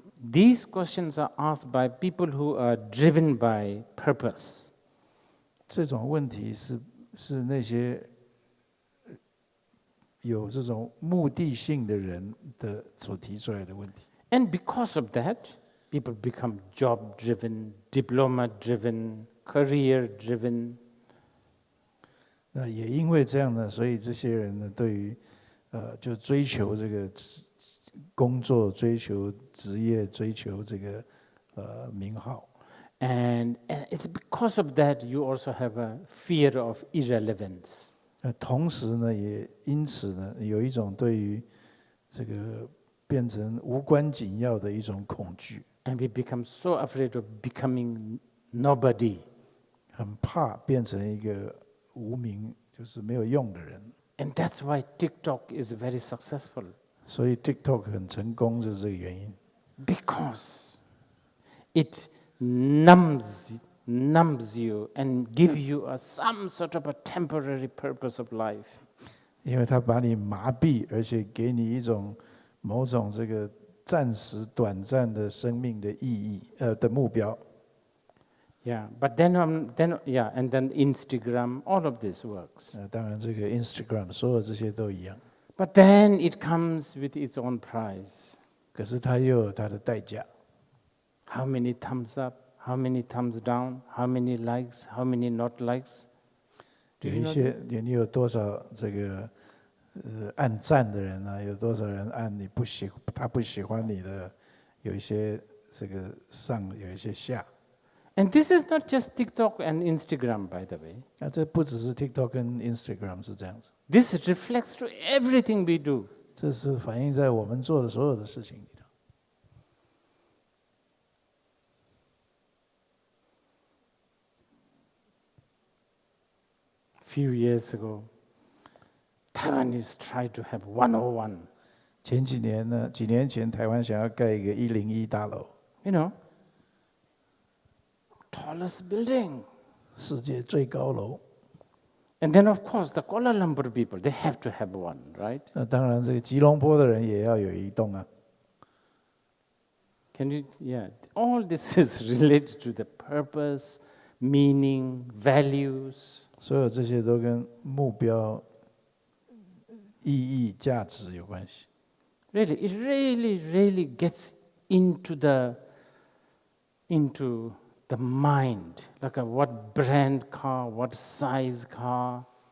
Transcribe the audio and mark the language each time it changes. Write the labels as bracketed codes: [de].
[en] These questions are asked by people who are driven by purpose. [zh] 这种问题是那些有这种目的性的人的所提出来的问题。 [en] And because of that, people become job-driven, diploma-driven, career-driven. [zh] 那也因为这样呢，所以这些人呢，对于就追求这个工作、追求职业、追求这个名号。 [en] And it's because of that you also have a fear of irrelevance. [zh] 同时呢，也因此呢，有一种对于这个变成无关紧要的一种恐惧。 [en] And we become so afraid of becoming nobody. [zh] 很怕变成一个无名，就是没有用的人。 [en] And that's why TikTok is very successful. [zh] 所以 TikTok 很成功，就是这个原因。 [en] Because it numbs you and give you some sort of a temporary purpose of life. [zh] 因为它把你麻痹，而且给你一种某种这个暂时短暂的生命的意义的目标。 [en] Yeah, but then and then Instagram, all of this works. [zh] 当然，这个 Instagram 所有这些都一样。 [en] But then it comes with its own price. [zh] 可是它又有它的代价。 [en] How many thumbs up? How many thumbs down? How many likes? How many not likes? [zh] 有一些你有多少这个按赞的人啊？有多少人按他不喜欢你的？有一些这个上，有一些下。 [en] And this is not just TikTok and Instagram, by the way. [zh] 那这不只是 TikTok 跟 Instagram 是这样子。 [en] This reflects to everything we do. [zh] 这是反映在我们做的所有的事情里头。 [en] Few years ago, Taiwanese tried to have 101. [zh] 前几年呢，几年前台湾想要盖一个101大楼。 [en] You know, tallest building. [zh] 世界最高楼。 [en] And then, of course, the Kuala Lumpur people, they have to have one, right? [zh] 那当然，这个吉隆坡的人也要有一栋啊。 [en] Can you, yeah, all this is related to the purpose, meaning, values. [zh] 所有这些都跟目标、意义、价值有关系。 [en] Really, it really gets into the mind, like what brand car, what size car.